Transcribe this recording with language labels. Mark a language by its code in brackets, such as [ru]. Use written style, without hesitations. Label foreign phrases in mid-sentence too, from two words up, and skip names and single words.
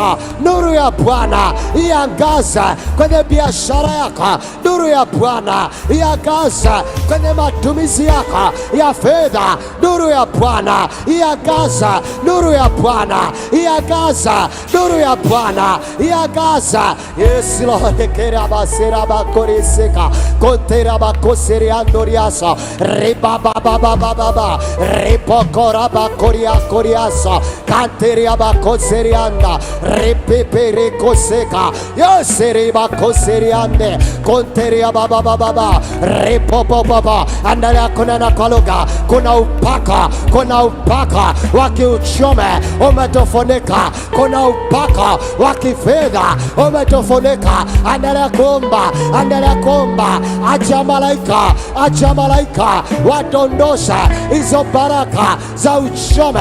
[sw] Nuru ya Bwana iangaze kwenye biashara yako. Nuru ya Bwana iangaze kwenye matumizi yako ya fedha. Nuru ya Bwana iangaze. Nuru ya Bwana iangaze. Nuru ya Bwana iangaze. [en] Yes Lord. Kera basera bakoriseka kontera bakoseriandoriasa riba baba baba baba ripokora bakoria koriasa kanteria bakoserianda ripipere koseka yoseri bakoseriande konteria baba baba baba ripopo baba. [sw] Andalia kunena kwa lugha. Kuna upaka, kuna upaka wa kiuchumi umetofunika. Kuna upaka wa kifedha umetofunika. Endelea kuomba, endelea kuomba. Acha malaika, acha malaika wadondosha hizo baraka za uchumi.